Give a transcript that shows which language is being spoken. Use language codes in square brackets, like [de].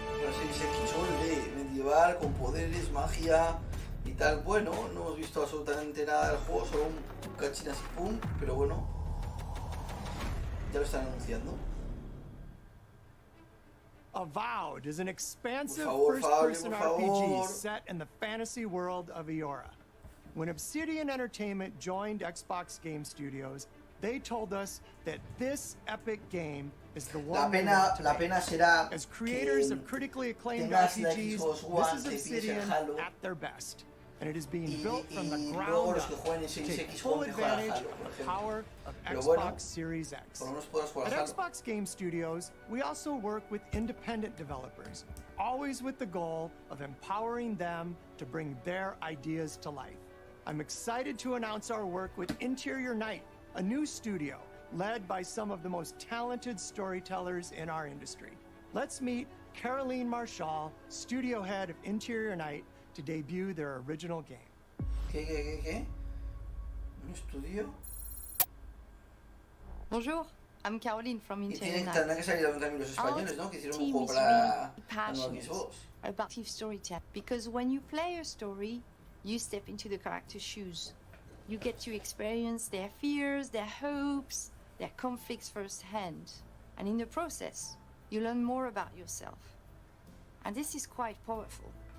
[es] No sé si se quiso el de medieval con poderes, magia y tal. Bueno, no hemos visto absolutamente nada del juego, solo un cachín así pum, pero bueno, ya lo están anunciando. [en] Avowed is an expansive first-person RPG set in the fantasy world of Eora. When Obsidian Entertainment joined Xbox Game Studios, they told us that this epic game is the one we want to make. As creators of critically acclaimed RPGs, this is Obsidian at their best. And it is being built from the ground up to take full advantage of the power of Xbox Series X. At Xbox Game Studios, we also work with independent developers, always with the goal of empowering them to bring their ideas to life. I'm excited to announce our work with Interior Night, a new studio led by some of the most talented storytellers in our industry. Let's meet Caroline Marshall, studio head of Interior Night, to debut their original game. [es] ¿Qué? ¿Un estudio? [fr] Bonjour, [en] I'm Caroline from Interior Night. [es] Tendrán que salir también los españoles, ¿no? Que hicieron un juego para la nueva Xbox. [en] About storytelling, because when you play a story, you step into the character's shoes. You get to experience their fears, their hopes, their conflicts firsthand. And in the process, you learn more about yourself. And this is quite powerful.